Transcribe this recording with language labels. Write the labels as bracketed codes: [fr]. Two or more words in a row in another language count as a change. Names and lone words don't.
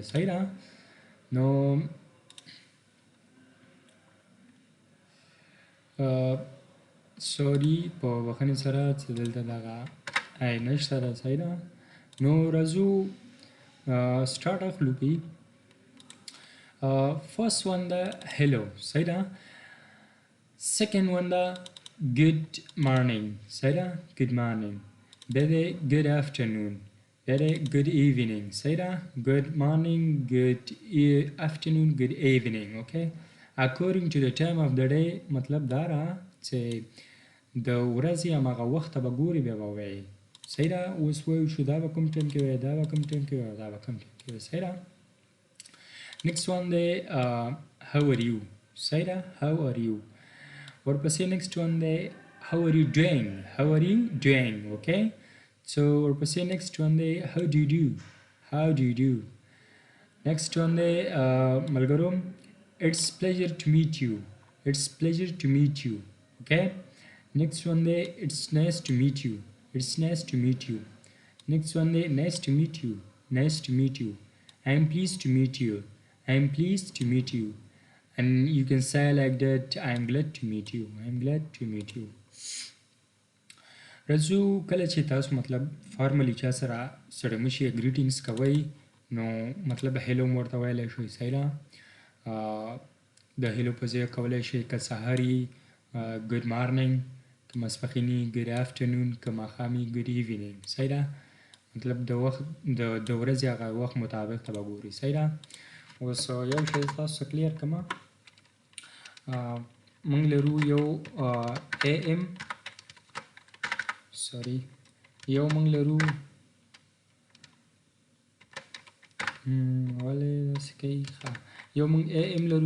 [ps] صحیح ده، نو سوري په بخښنې سره چې دلته دغه ای نشته ده. صحیح ده، نو راځو سټارټ اخلو پې. [en] First one the hello. [ps] صحیح ده. [en] Second one the good morning. [ps] صحیح ده، [en] good morning. [ps] بیا د [en] good afternoon. [ps] بیا د [en] good evening. [ps] صحیح ده، [en] good morning, good afternoon, good evening. Okay, according to the time of the day [ps] مطلب دا را چې د ورځې هماغه وخت ته به ګوري بیا به وایي. صحیح ده، اوس وایو شو دا به کوم ټایم کې وایي، دا به کوم ټایم کې وایي، دا به کوم ټایم کې وایي. صحیح ده. [en] Next one دی how are you. [ps] صحیح ده، [en] how are you. ورپسې next one دی how are you doing. How are you doing. Okay, so ورپسې next one دی how do you do. How do you do. Next one [ps] دی ملګرو [en] it's pleasure to meet you. It's pleasure to meet you. Okay, next one day it's nice to meet you. It's nice to meet you. Next one day nice to meet you. Nice to meet you. I am pleased to meet you. I am pleased to meet you. And you can say like that, I am glad to meet you. I am glad to meet you. [ps] رځو کله چې تاسو مطلب فارملی چا سره سره مشي greetings کوئ، نو مطلب هیلو ورته ویلی شئ. صحیح ده، د هیلو په ځای کولی شئ که سهاري [en] good morning، [ps] که ماسپښیني [en] good afternoon، [ps] که ماښامي [en] good evening. [ps] صحیح ده، مطلب د وخت د ورځې هغه وخت مطابق ته به ګوري. صحیح ده. اوس یو شی تاسو کلیر کړمه، موږ لرو یو AM سوري، یو موږ لرو ولې داسې کوي، یو موږ AM لرو.